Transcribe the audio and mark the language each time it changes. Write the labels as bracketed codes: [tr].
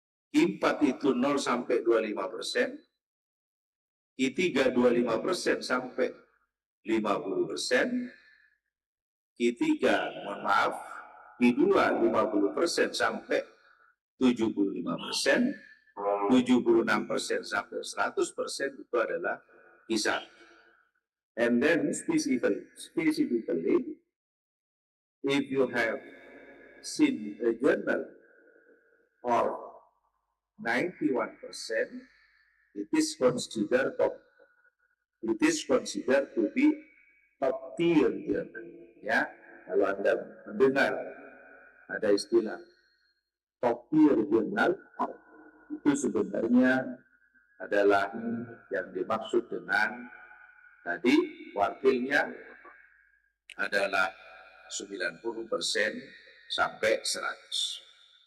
[id] Q4 itu 0 sampai 25%, Q3 25% sampai 50%, Q3, mohon maaf, Q2 50% sampai 75%, 76% sampai 100% itu adalah Q1. [en] And then specifically if you have seen a journal of 91%, it is considered top. It is considered to be top tier journal. [id] Ya, kalau Anda mendengar ada istilah top tier journal, itu sebenarnya adalah yang dimaksud dengan tadi wakilnya adalah 90% sampai 100.